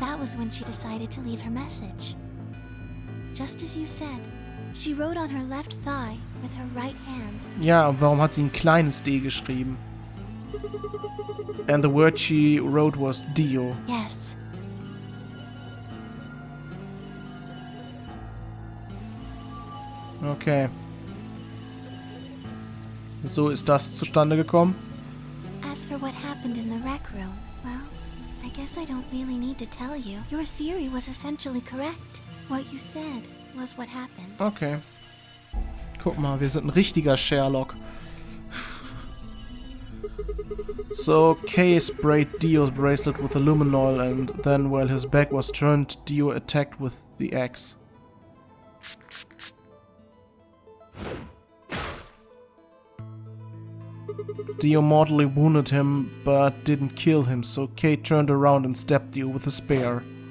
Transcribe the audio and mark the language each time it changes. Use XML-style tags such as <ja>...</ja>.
<en>That was when she decided to leave her message. just as you said. She wrote on her left thigh with her right hand.</en> <de>Ja, und warum hat sie ein kleines D geschrieben?</de> <en>And the word she wrote was Dio. Yes. Okay.</en> <de>So ist das zustande gekommen.</de> <en>As for what happened in the rec room, well, I guess I don't really need to tell you. Your theory was essentially correct. What you said was what happened. Okay.</en> <de>Guck mal, wir sind ein richtiger Sherlock.</de> <en>So, Kay sprayed Dio's bracelet with aluminol and then, while his back was turned, Dio attacked with the axe. Dio mortally wounded him, but didn't kill him, so Kay turned around and stabbed Dio with a spear.</en>